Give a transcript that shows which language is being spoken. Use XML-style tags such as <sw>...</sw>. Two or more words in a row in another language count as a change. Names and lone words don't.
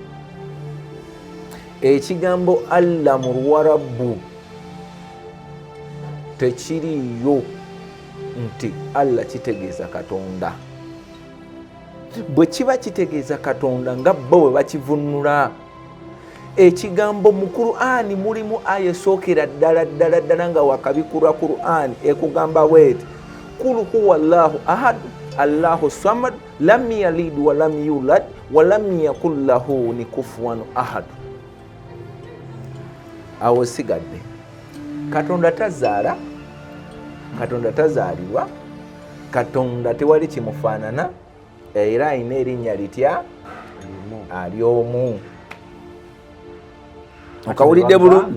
<lg>Ekigambo Allah mu Luwarabu tekiriyo nti Allah kitegeeza Katonda. Bwe kiba kitegeeza Katonda nga bo bwe bakivunula. Ekigambo mu Qur'ani mulimu aya esookera ddala nga wakabikulwa Qur'ani ekugamba bweti</lg> <ar>قل هو الله أحد الله الصمد لم يلد ولم يولد ولم يكن له كفوا أحد.</ar> <lg>Awo sigadde Katonda tazaala, Katonda tazaalibwa, Katonda tewali kimufaanana era alina erinnya litya ali omu. Okawulidde bulungi</lg>